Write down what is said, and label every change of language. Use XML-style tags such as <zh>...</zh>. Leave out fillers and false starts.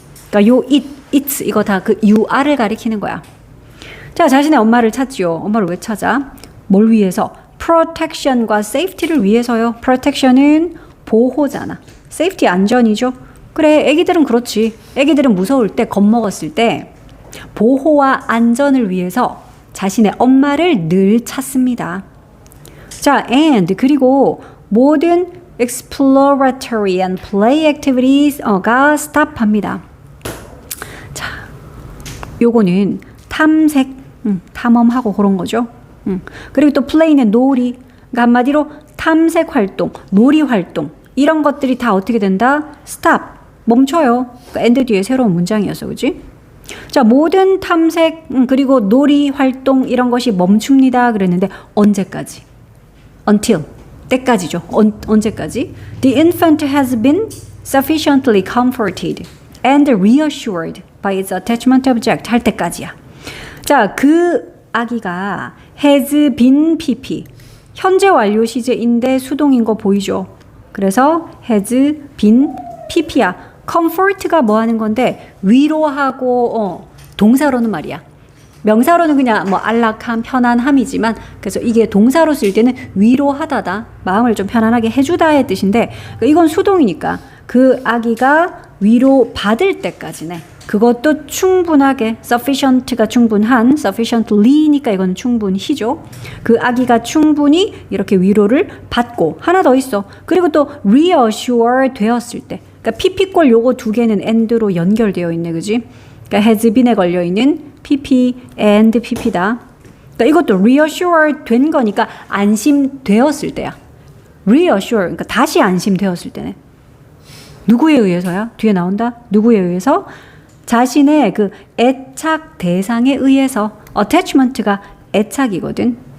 <ko>그러니까 요 it 이거 다 그 유아를 가리키는 거야. 자, 자신의 엄마를 찾지요. 엄마를 왜 찾아? 뭘 위해서? protection과 safety를 위해서요. protection은 보호잖아. safety 안전이죠. 그래, 애기들은 그렇지. 애기들은 무서울 때, 겁먹었을 때 보호와 안전을 위해서 자신의 엄마를 늘 찾습니다. 자, and 그리고 모든 exploratory and play activities 가 stop합니다. 자, 요거는 탐색, 탐험하고 그런 거죠. 그리고 또 play는 놀이, 그러니까 한마디로 탐색 활동, 놀이 활동 이런 것들이 다 어떻게 된다? stop, 멈춰요. 그러니까 and 뒤에 새로운 문장이었어, 그지? 자, 모든 탐색 그리고 놀이 활동 이런 것이 멈춥니다. 그랬는데 언제까지? Until, 때까지죠. 언제까지?</ko> <en>The infant has been sufficiently comforted and reassured by its attachment object</en> <ko>할 때까지야. 자, 그 아기가</ko> <en>has been pp</en> <ko>현재 완료 시제인데 수동인 거 보이죠? 그래서</ko> <en>has been pp</en> <ko>야. comfort가 뭐 하는 건데 위로하고 동사로는 말이야. 명사로는 그냥 뭐 안락함, 편안함이지만 그래서 이게 동사로 쓸 때는 위로하다다. 마음을 좀 편안하게 해주다의 뜻인데 이건 수동이니까 그 아기가 위로 받을 때까지네. 그것도 충분하게 sufficient가 충분한 sufficiently니까 이건 충분히죠. 그 아기가 충분히 이렇게 위로를 받고 하나 더 있어. 그리고 또 reassure 되었을 때 그러니까 pp꼴 요거 두 개는 and로 연결되어 있네. 그지? 그러니까</ko> <en>has been</en> <ko>에 걸려있는</ko> <en>pp and pp</en> <ko>다. 그러니까 이것도 reassure 된 거니까 안심되었을 때야. reassure 그러니까 다시 안심되었을 때네. 누구에 의해서야? 뒤에 나온다. 누구에 의해서? 자신의 그 애착 대상에 의해서. attachment가 애착이거든.</ko>